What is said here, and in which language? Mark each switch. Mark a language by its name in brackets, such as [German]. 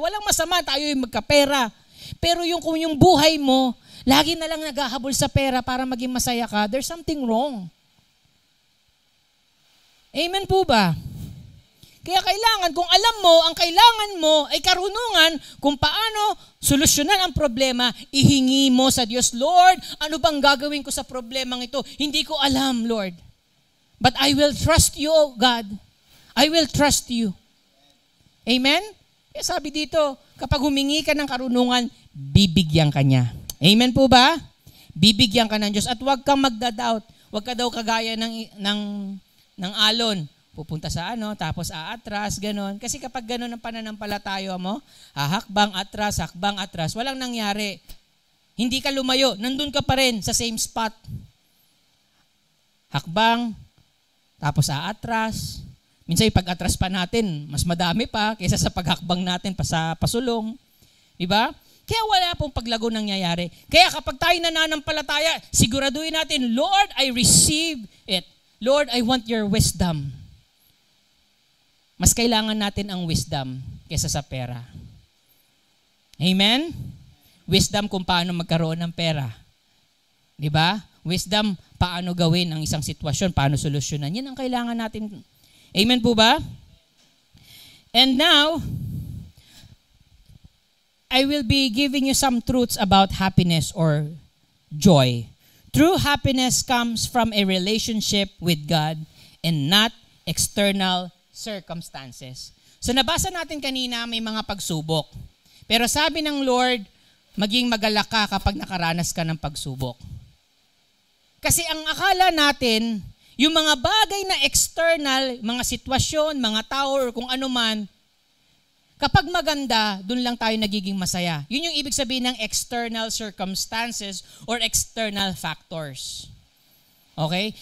[Filipino] Walang masama, tayo yung magkapera. Pero kung yung buhay mo, lagi na lang naghahabol sa pera para maging masaya ka, [English] there's something wrong. [Filipino] Amen po ba? Kaya kailangan, kung alam mo, ang kailangan mo ay karunungan kung paano solusyonan ang problema, ihingi mo sa Diyos, Lord, ano bang gagawin ko sa problemang ito? Hindi ko alam, Lord. [English] But I will trust you, oh God. I will trust you. Amen? [Filipino] Kaya sabi dito, kapag humingi ka ng karunungan, bibigyan ka niya. Amen po ba? Bibigyan ka ng Diyos at huwag kang magda-doubt. Huwag ka daw kagaya ng alon. Pupunta sa tapos aatras, ganon. Kasi kapag ganon ang pananampalataya mo, hakbang atras, walang nangyari. Hindi ka lumayo, nandun ka pa rin sa [English] same spot. [Filipino] Hakbang, tapos aatras. Minsan yung pag-atras pa natin, mas madami pa kaysa sa paghakbang natin pa sa pasulong. Diba? Kaya wala pong paglago nangyayari. Kaya kapag tayo nananampalataya, siguraduhin natin, Lord, [English] I receive it. Lord, I want your wisdom. [Filipino] Mas kailangan natin ang wisdom kaysa sa pera. Amen? Wisdom kung paano magkaroon ng pera. Diba? Wisdom, paano gawin ang isang sitwasyon, paano solusyonan. Yan ang kailangan natin. Amen po ba? [English] And now, I will be giving you some truths about happiness or joy. True happiness comes from a relationship with God and not external circumstances. [Filipino] So nabasa natin kanina may mga pagsubok. Pero sabi ng Lord, maging magalak ka kapag nakaranas ka ng pagsubok. Kasi ang akala natin, yung mga bagay na external, mga sitwasyon, mga tao, or kung ano man, Kapag maganda, dun lang tayo nagiging masaya. Yun yung ibig sabihin ng [English] external circumstances or external factors. [Filipino] Okay?